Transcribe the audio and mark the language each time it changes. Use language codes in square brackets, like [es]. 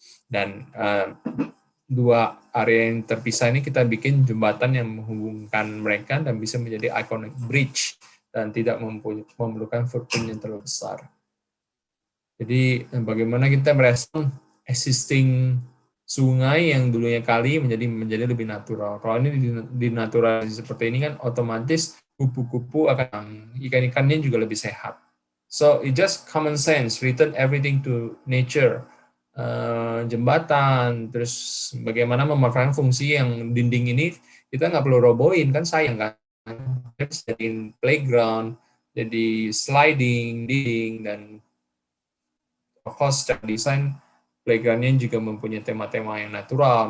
[id] Dan dua area yang terpisah ini kita bikin jembatan yang menghubungkan mereka dan bisa menjadi iconic bridge dan tidak memerlukan footprint yang terlalu besar. Jadi bagaimana kita merespon existing sungai yang dulunya kali menjadi lebih natural. Kalau ini dinaturalisasi seperti ini kan otomatis kupu-kupu akan, ikan-ikannya juga lebih sehat. [en] So it just common sense, return everything to nature. [id] Jembatan, terus bagaimana memanfaatkan fungsi yang dinding ini kita nggak perlu robohin, kan sayang kan. Jadi playground, jadi sliding, dinding, dan secara desain playground-nya juga mempunyai tema-tema yang natural.